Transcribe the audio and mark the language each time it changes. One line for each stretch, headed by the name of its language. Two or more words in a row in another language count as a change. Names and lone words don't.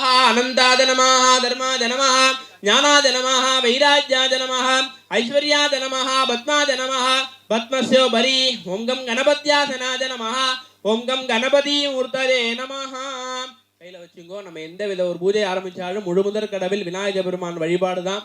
Sanskrit: अनंताय नमः धर्माय नमः ज्ञानाय नमः वैराग्याय नमः ऐश्वर्याय नमः पद्माय नमः पद्मस्योपरि ओम गं गणपत्यासनाय नमः ओम गं गणपति मूर्तये नमः.
Tamil: கையில வச்சுங்கோ. நம்ம எந்த வித ஒரு பூஜை ஆரம்பிச்சாலும் முழுமுதற் கடவில் விநாயகர் பெருமான் வழிபாடு தான்.